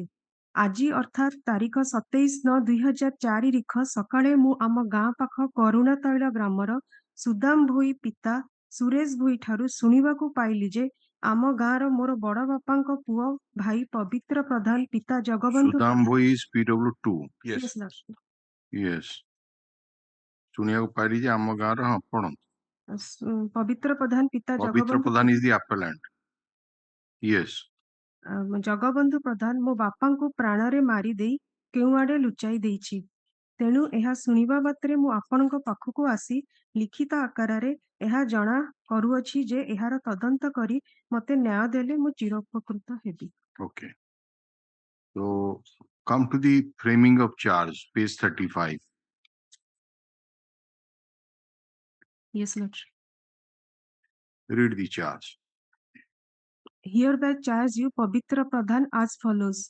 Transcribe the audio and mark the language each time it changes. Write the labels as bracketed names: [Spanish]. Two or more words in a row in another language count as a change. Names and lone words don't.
[Odia] ଆଜି ଅର୍ଥାତ୍ ତାରିଖ 27/9/2004 ସକାଳେ ମୁଁ ଆମ ଗାଁ ପାଖ କରୁଣା ତୈଳ ଗ୍ରାମର ସୁଦାମ ଭୋଇ ପିତା ସୁରେଶ ଭୋଇ ଠାରୁ ଶୁଣିବାକୁ ପାଇଲି ଯେ ଆମ ଗାଁର ମୋର ବଡ ବାପାଙ୍କ ପୁଅ ଭାଇ ପବିତ୍ର ପ୍ରଧାନ ପିତା ଜଗବନ୍ଧୁ [English] ସୁଦାମ ଭୋଇ is PW2. Yes, Yes. [Odia] ଶୁଣିବାକୁ ପାଇଲି ଯେ ଆମ ଗାଁର ପଢନ୍ତୁ। ପବିତ୍ର ପ୍ରଧାନ ପିତା [English] ପବିତ୍ର ପ୍ରଧାନ is the appellant. Yes. [Odia] ଜଗବନ୍ଧୁ ପ୍ରଧାନ ମୋ ବାପାଙ୍କୁ ପ୍ରାଣରେ ମାରିଦେଇ କେଉଁ ଆଡେ ଲୁଚାଇ ଦେଇଛି। ତେଣୁ ଏହା ଶୁଣିବା ମାତ୍ରେ ମୁଁ ଆପଣଙ୍କ ପାଖକୁ ଆସି ଲିଖିତ ଆକାରରେ ଏହା ଜଣା କରୁଅଛି ଯେ ଏହାର ତଦନ୍ତ କରି ମତେ ନ୍ୟାୟ ଦେଲେ ମୁଁ ଚିରୋପକୃତ ହେବି। [English] Okay. So come to the framing of charge, page 35. Yes, Lord. Read the charge. Hereby charge you, Pavitra Pradhan, as follows.